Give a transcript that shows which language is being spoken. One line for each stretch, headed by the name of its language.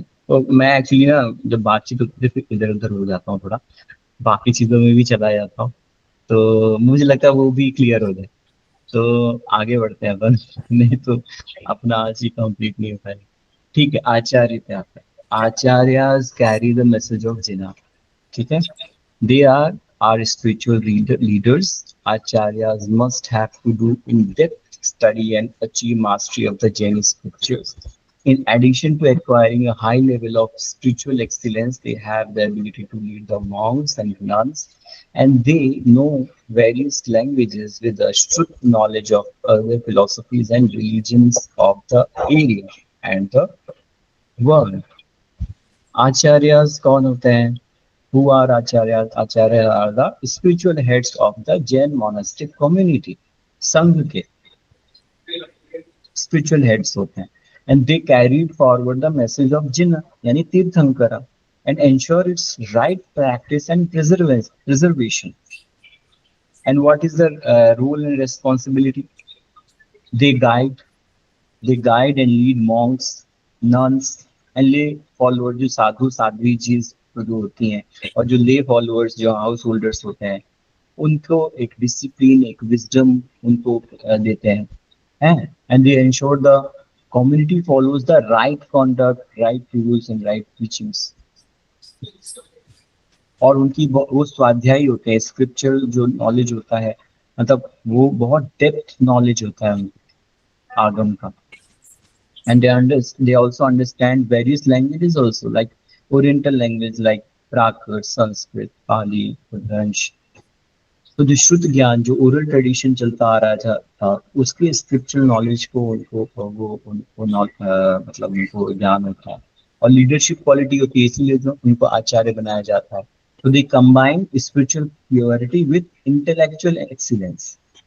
Hindi: तो मैं एक्चुअली ना जब बातचीत होती है फिर इधर उधर हो जाता हूँ थोड़ा, बाकी चीजों में भी चला जाता हूँ, तो मुझे लगता है वो भी क्लियर हो जाए। तो आगे बढ़ते हैं अपन नहीं तो अपना आज ही कंप्लीट नहीं हो पाएगा। ठीक है, आचार्य पे आता है।
English: Acharyas carry the message of Jina,
Hindi: ठीक है।
English: They are our spiritual leaders. Acharyas must have to do in-depth study and achieve mastery of the Jain scriptures. In addition to acquiring a high level of spiritual excellence, they have the ability to lead the monks and nuns, and they know various languages with a strict knowledge of other philosophies and religions of the area and the world.
Hindi: Acharyas कौन होते हैं?
English: Who are acharyas? Acharyas are the spiritual heads of the Jain monastic community.
Hindi: संघ के spiritual heads होते हैं,
English: and they carried forward the message of Jina,
Hindi: यानी tirthankara,
English: and ensure its right practice and preservation. And what is the role and responsibility? They guide and lead monks, nuns, and lay followers,
Hindi: जो साधु साध्वी जी जो होती हैं, और जो ले followers जो house holders होते हैं, उनको एक डिसिप्लिन, एक विजडम उनको देते हैं,
English: And they ensure the community follows the right conduct, right rules and right teachings.
Hindi: और उनकी वो स्वाध्यायी होते हैं, स्क्रिप्चर जो नॉलेज होता है, मतलब वो बहुत डेप्थ नॉलेज होता है आगम का।
English: And they also understand various languages also, like Oriental language like Prakrit, Sanskrit, Pali, French.
Hindi: तो जो शुद्ध ज्ञान जो ओरल ट्रेडिशन चलता आ रहा था उसके स्क्रिप्चरल नॉलेज को मतलब उनको ज्ञान होता है, और लीडरशिप क्वालिटी होती है, इसीलिए जो उनको आचार्य बनाया जाता है।
English: तो they combine spiritual purity with intellectual excellence.